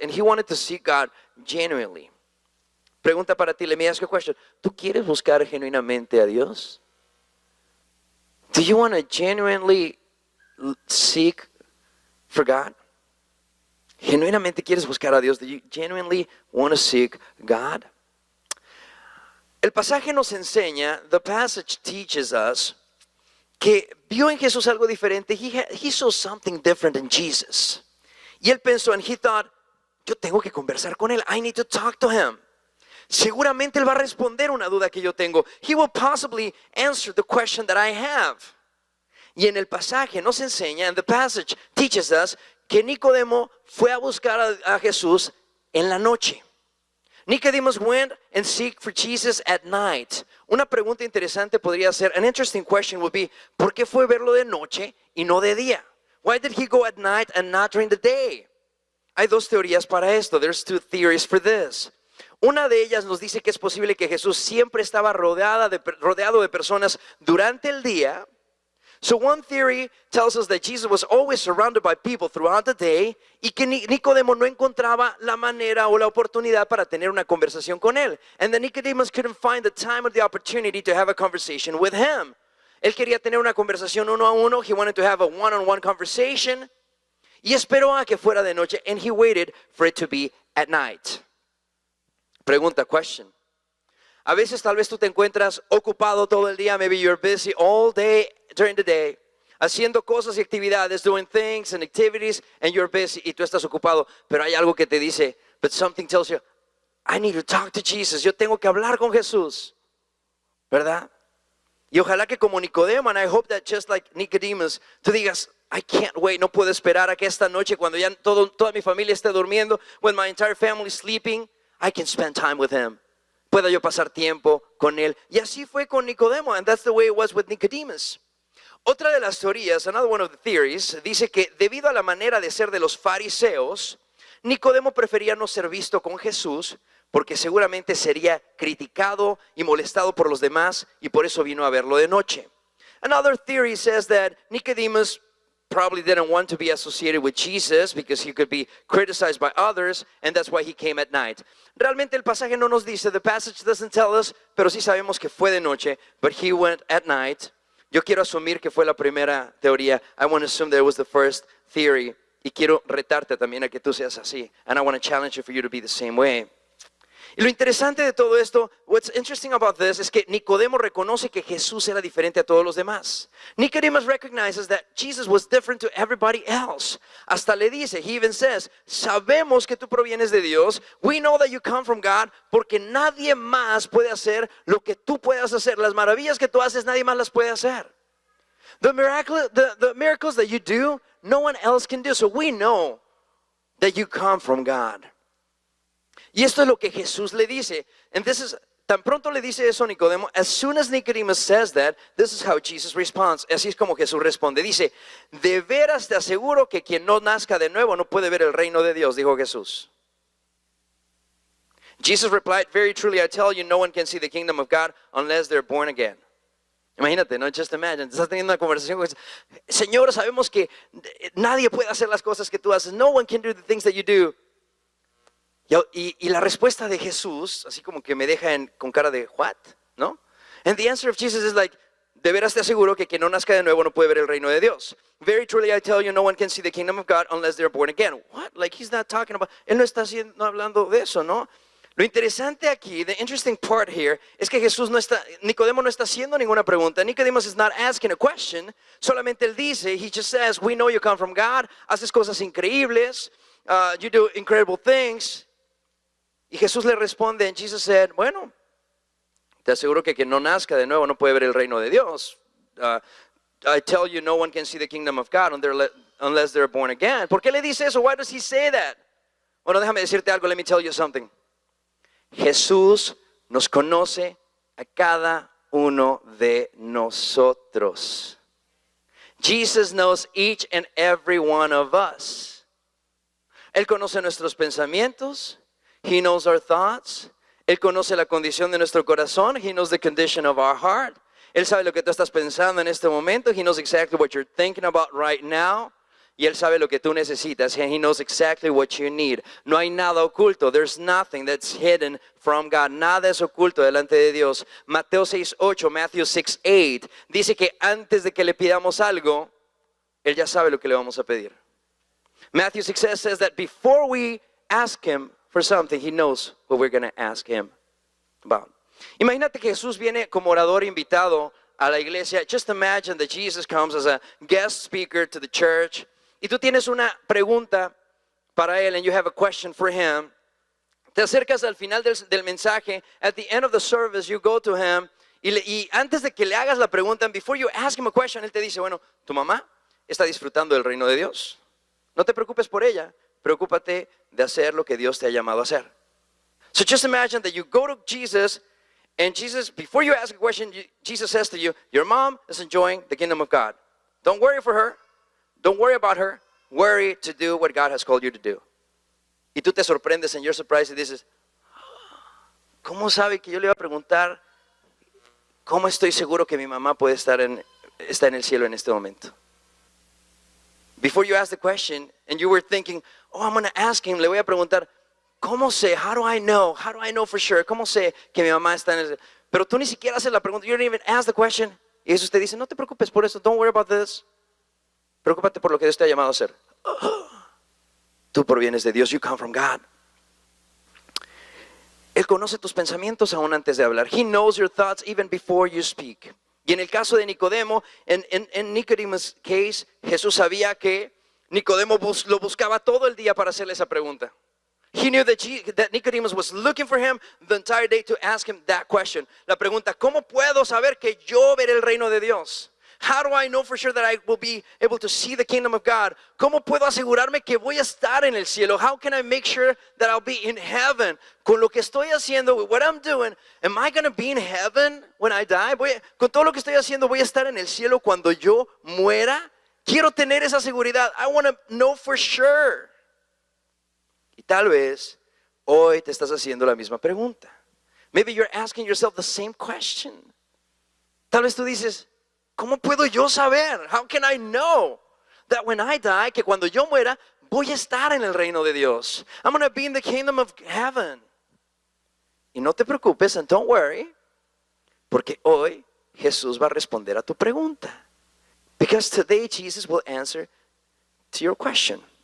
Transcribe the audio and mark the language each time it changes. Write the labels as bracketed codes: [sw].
[en] And he wanted to seek God genuinely. [es] Pregunta para ti, [en] let me ask you a question. [es] ¿Tú quieres buscar genuinamente a Dios? [en] Do you want to genuinely seek for God? [es] ¿Genuinamente quieres buscar a Dios? [en] Do you genuinely want to seek God? [es] El pasaje nos enseña, [en] the passage teaches us, [es] que vio en Jesús algo diferente. [en] He saw something different in Jesus. [es] Y él pensó, [en] and he thought, [es] yo tengo que conversar con él. [en] I need to talk to him. [es] Seguramente él va a responder una duda que yo tengo. [en] He will possibly answer the question that I have. [es] Y en el pasaje nos enseña, [en] and the passage teaches us, [es] que Nicodemo fue a buscar a Jesús en la noche. [en] Nicodemus went and seek for Jesus at night. [es] Una pregunta interesante podría ser, [en] an interesting question would be, [es] ¿por qué fue verlo de noche y no de día? [en] Why did he go at night and not during the day? [es] Hay dos teorías para esto. [en] There's two theories for this. [es] Una de ellas nos dice que es posible que Jesús siempre estaba rodeado de personas durante el día. [en] So one theory tells us that Jesus was always surrounded by people throughout the day [es] y que Nicodemo no encontraba la manera o la oportunidad para tener una conversación con él. [en] And that Nicodemus couldn't find the time or the opportunity to have a conversation with him. [es] Él quería tener una conversación uno a uno. [en] He wanted to have a one-on-one conversation. [es] Y esperó a que fuera de noche. [en] And he waited for it to be at night. [es] Pregunta, [en] question. [es] A veces tal vez tú te encuentras ocupado todo el día. [en] Maybe you're busy all day during the day, [es] haciendo cosas y actividades, [en] doing things and activities, and you're busy [es] y tú estás ocupado. Pero hay algo que te dice, [en] but something tells you, I need to talk to Jesus. [es] Yo tengo que hablar con Jesús. ¿Verdad? Y ojalá que como Nicodemo, [en] and I hope that just like Nicodemus, [es] tú digas, [en] I can't wait, [es] no puedo esperar a que esta noche, cuando ya toda mi familia esté durmiendo, [en] when my entire family is sleeping, I can spend time with him. [es] Pueda yo pasar tiempo con él. Y así fue con Nicodemo, [en] and that's the way it was with Nicodemus. [es] Otra de las teorías, [en] another one of the theories, [es] dice que debido a la manera de ser de los fariseos, Nicodemo prefería no ser visto con Jesús porque seguramente sería criticado y molestado por los demás y por eso vino a verlo de noche. [en] Another theory says that Nicodemus probably didn't want to be associated with Jesus because he could be criticized by others, and that's why he came at night. [es] Realmente el pasaje no nos dice, [en] the passage doesn't tell us, [es] pero sí sabemos que fue de noche, [en] but he went at night. [es] Yo quiero asumir que fue la primera teoría. [en] I want to assume that it was the first theory. [es] Y quiero retarte también a que tú seas así. [en] And I want to challenge you for you to be the same way. [es] Y lo interesante de todo esto, [en] what's interesting about this, [es] es que Nicodemo reconoce que Jesús era diferente a todos los demás. [en] Nicodemus recognizes that Jesus was different to everybody else. [es] Hasta le dice, [en] he even says, [es] sabemos que tú provienes de Dios. [en] We know that you come from God, [es] porque nadie más puede hacer lo que tú puedas hacer. Las maravillas que tú haces, nadie más las puede hacer. [en] The miracles that you do, no one else can do. So we know that you come from God. [es] Y esto es lo que Jesús le dice. [en] And this is, [es] tan pronto le dice eso a Nicodemo, [en] as soon as Nicodemus says that, this is how Jesus responds. [es] Así es como Jesús responde. Dice, de veras te aseguro que quien no nazca de nuevo no puede ver el reino de Dios, dijo Jesús. [en] Jesus replied, very truly I tell you, no one can see the kingdom of God unless they're born again. [es] Imagínate, no, [en] just imagine, [es] estás teniendo una conversación con Señor, sabemos que nadie puede hacer las cosas que tú haces. [en] No one can do the things that you do. [es] Y la respuesta de Jesús, así como que me deja con cara de, what? ¿No? [en] And the answer of Jesus is like, [es] de veras te aseguro que quien no nazca de nuevo no puede ver el reino de Dios. [en] Very truly I tell you, no one can see the kingdom of God unless they're born again. What? Like he's not talking about, [es] él no está hablando de eso, ¿no? Lo interesante aquí, [en] the interesting part here, [es] es que Nicodemo no está haciendo ninguna pregunta. [en] Nicodemus is not asking a question. [es] Solamente él dice, [en] he just says, we know you come from God, [es] haces cosas increíbles, [en] you do incredible things. [es] Y Jesús le responde, [en] and Jesus said, [es] bueno, te aseguro que quien no nazca de nuevo no puede ver el reino de Dios. [en] I tell you, no one can see the kingdom of God unless they're born again. [es] ¿Por qué le dice eso? [en] Why does he say that? [es] Bueno, déjame decirte algo, [en] let me tell you something. [es] Jesús nos conoce a cada uno de nosotros. [en] Jesus knows each and every one of us. [es] Él conoce nuestros pensamientos. [en] He knows our thoughts. [es] Él conoce la condición de nuestro corazón. [en] He knows the condition of our heart. [es] Él sabe lo que tú estás pensando en este momento. [en] He knows exactly what you're thinking about right now. [es] y Él sabe lo que tú necesitas. [en] And He knows exactly what you need. [es] No hay nada oculto. [en] There's nothing that's hidden from God. [es] Nada es oculto delante de Dios. Mateo 6:8, Matthew 6:8 dice que antes de que le pidamos algo, Él ya sabe lo que le vamos a pedir. [en] Matthew 6 says that before we ask Him for something, He knows what we're going to ask Him about. [es] Imagínate que Jesús viene como orador invitado a la iglesia. [en] Just imagine that Jesus comes as a guest speaker to the church. [es] Y tú tienes una pregunta para Él, [en] and you have a question for Him. [es] Te acercas al final del mensaje. [en] At the end of the service, you go to Him. [es] Y antes de que le hagas la pregunta, [en] and before you ask Him a question, [es] Él te dice, bueno, tu mamá está disfrutando del reino de Dios. No te preocupes por ella. Preocúpate de hacer lo que Dios te ha llamado a hacer. [en] So just imagine that you go to Jesus, and Jesus, before you ask a question, Jesus says to you, your mom is enjoying the kingdom of God. Don't worry for her. Don't worry about her. Worry to do what God has called you to do. [es] Y tú te sorprendes en [en] your surprise [es] y dices, ¿cómo sabe que yo le iba a preguntar cómo estoy seguro que mi mamá puede está en el cielo en este momento? [en] Before you ask the question, and you were thinking, oh, I'm going to ask him, [es] le voy a preguntar, ¿cómo sé? [en] How do I know? How do I know for sure? [es] ¿Cómo sé que mi mamá está en el cielo? Pero tú ni siquiera haces la pregunta. [en] You didn't even ask the question. [es] Y Jesús te dice, no te preocupes por eso. [en] Don't worry about this. [es] Preocúpate por lo que Dios te ha llamado a hacer. Tú provienes de Dios. [en] You come from God. [es] Él conoce tus pensamientos aún antes de hablar. [en] He knows your thoughts even before you speak. [es] Y en el caso de Nicodemo, en [en] Nicodemus' case, [es] Jesús sabía que Nicodemo lo buscaba todo el día para hacerle esa pregunta. [en] He knew that Nicodemus was looking for him the entire day to ask him that question. [es] La pregunta, ¿cómo puedo saber que yo veré el reino de Dios? [en] How do I know for sure that I will be able to see the kingdom of God? [es] ¿Cómo puedo asegurarme que voy a estar en el cielo? [en] How can I make sure that I'll be in heaven? [es] Con lo que estoy haciendo, [en] with what I'm doing, am I going to be in heaven when I die? [es] Con todo lo que estoy haciendo, ¿voy a estar en el cielo cuando yo muera? Quiero tener esa seguridad. [en] I want to know for sure. [es] Y tal vez hoy te estás haciendo la misma pregunta. [en] Maybe you're asking yourself the same question. [es] Tal vez tú dices, ¿cómo puedo yo saber? [en] How can I know that when I die, [es] que cuando yo muera, voy a estar en el reino de Dios? [en] I'm going to be in the kingdom of heaven. [es] Y no te preocupes, [en] and don't worry, [es] porque hoy Jesús va a responder a tu pregunta. [en] Because today Jesus will answer to your question.